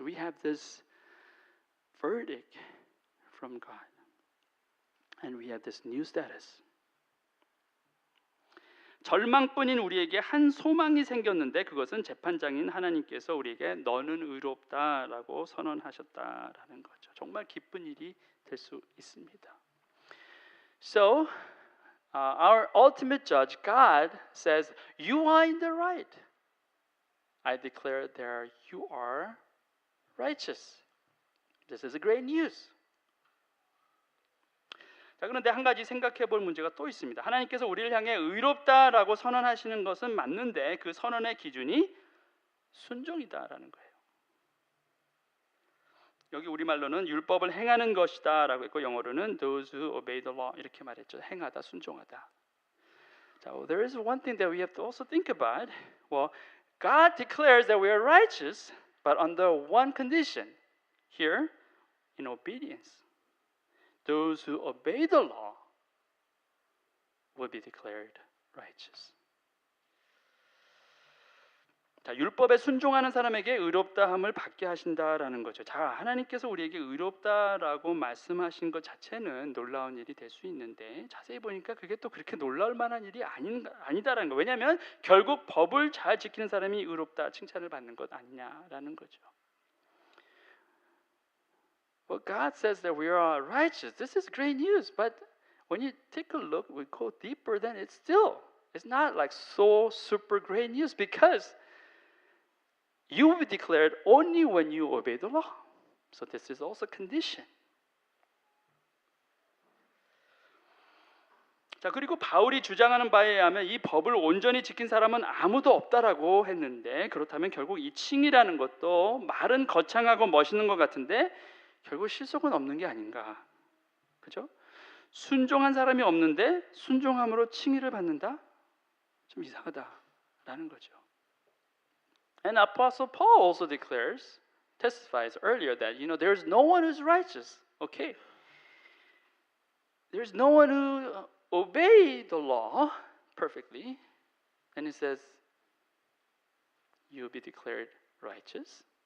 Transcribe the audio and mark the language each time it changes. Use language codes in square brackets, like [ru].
[en] We have this verdict from God, and we have this new status. [ko] 절망뿐인 우리에게 한 소망이 생겼는데 그것은 재판장인 하나님께서 우리에게 너는 의롭다라고 선언하셨다라는 거죠. 정말 기쁜 일이 될 수 있습니다. [en] So, our ultimate judge, God, says, "You are in the right. I declare that you are righteous." This is a great news. [ko] 자, 그런데 한 가지 생각해 볼 문제가 또 있습니다. 하나님께서 우리를 향해 의롭다라고 선언하시는 것은 맞는데 그 선언의 기준이 순종이다라는 거예요. 여기 우리말로는 율법을 행하는 것이다라고 했고 영어로는 [en] those who obey the law [ko] 이렇게 말했죠. 행하다, 순종하다. [en] 자, there is one thing that we have to also think about. Well, God declares that we are righteous, but under one condition. Here, in obedience. Those who obey the law will be declared righteous. [ko] 자, 율법에 순종하는 사람에게 의롭다함을 받게 하신다라는 거죠. 자, 하나님께서 우리에게 의롭다라고 말씀하신 것 자체는 놀라운 일이 될 수 있는데 자세히 보니까 그게 또 그렇게 놀라울 만한 일이 아니다라는 거예요. 왜냐하면 결국 법을 잘 지키는 사람이 의롭다 칭찬을 받는 것 아니냐라는 거죠. [en] Well, God says that we are righteous. This is great news. But when you take a look, we go deeper, then it's not like so super great news because you will be declared only when you obey the law. So this is also a condition. [ko] 자, 그리고 바울이 주장하는 바에 의하면 이 법을 온전히 지킨 사람은 아무도 없다라고 했는데 그렇다면 결국 이 칭이라는 것도 말은 거창하고 멋있는 것 같은데 결국 실속은 없는 게 아닌가, 그죠? 순종한 사람이 없는데 순종함으로 칭의를 받는다? 좀 이상하다라는 거죠. [en] And Apostle Paul also testifies earlier that there's no one who's righteous. Okay, there's no one who obey the law perfectly, and he says, "You will be declared righteous."